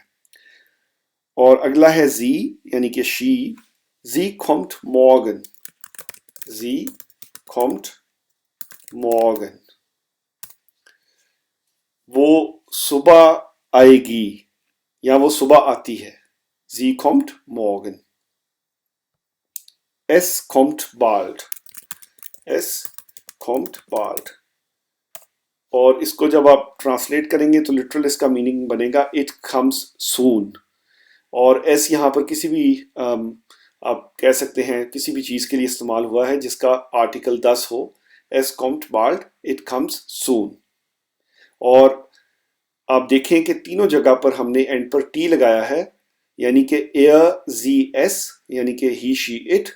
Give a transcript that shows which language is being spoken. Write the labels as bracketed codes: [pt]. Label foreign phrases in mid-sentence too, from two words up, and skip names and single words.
[hi] और अगला है जी यानी कि शी। [de] Sie kommt morgen, sie kommt morgen, [hi] वो सुबह आएगी या वो सुबह आती है। [de] Sie kommt morgen. Es kommt bald, es kommt bald, [hi] और इसको जब आप ट्रांसलेट करेंगे तो लिटरल इसका मीनिंग बनेगा [en] it comes soon. [hi] और एस यहाँ पर किसी भी आप कह सकते हैं किसी भी चीज़ के लिए इस्तेमाल हुआ है जिसका आर्टिकल 10 हो। [de] es kommt bald [en] it comes soon. [hi] और आप देखें कि तीनों जगह पर हमने एंड पर टी लगाया है, यानी कि [de] er sie es, [hi] यानी कि [en] he she it.